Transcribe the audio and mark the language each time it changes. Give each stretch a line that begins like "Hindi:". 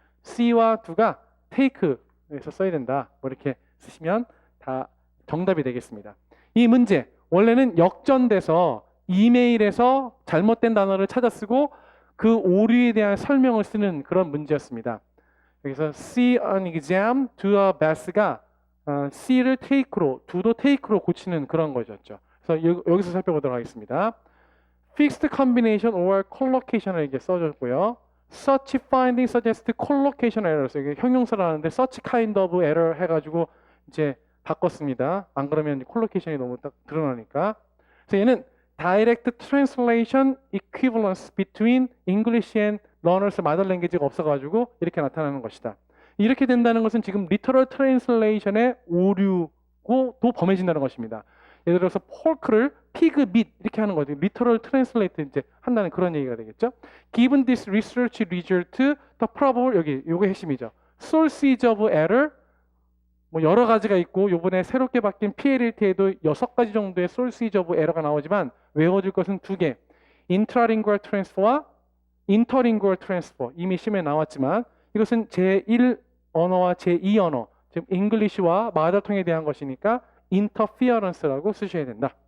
Korean: C와 2가 take에서 써야 된다. 뭐 이렇게 쓰시면 다 정답이 되겠습니다. 이 문제 원래는 역전돼서 이메일에서 잘못된 단어를 찾아 쓰고 그 오류에 대한 설명을 쓰는 그런 문제였습니다. 여기서 see an exam, do a best가 C를 take로, do도 take로 고치는 그런 거였죠. 그래서 여기서 살펴보도록 하겠습니다.
English: Fixed combination or collocation을
Korean: 이렇게 써줬고요.
English: Such finding suggests collocation errors.
Korean: 이게 형용사를 하는데
English: such kind of error
Korean: 해가지고 이제 바꿨습니다. 안 그러면 collocation이 너무 딱 드러나니까. 그래서 얘는
English: direct translation equivalence between English and learners mother language가
Korean: 없어가지고 이렇게 나타나는 것이다. 이렇게 된다는 것은 지금 literal translation의 오류고 또 범해진다는 것입니다. 예를 들어서 pork를
English: pig meat
Korean: 이렇게 하는 거죠. literal translate 이제 한다는 그런 얘기가 되겠죠.
English: Given this research result, the probable
Korean: 여기 요게 핵심이죠.
English: sources of error
Korean: 뭐 여러 가지가 있고 요번에 새롭게 바뀐 PLLT에도 6가지 정도의 sources of error가 나오지만 외워줄 것은 2개. intralingual transfer와 interlingual transfer 이미 시험에 나왔지만 이것은 제1 언어와 제2 언어 지금 잉글리시와 마더통에 대한 것이니까 interference라고 쓰셔야 된다.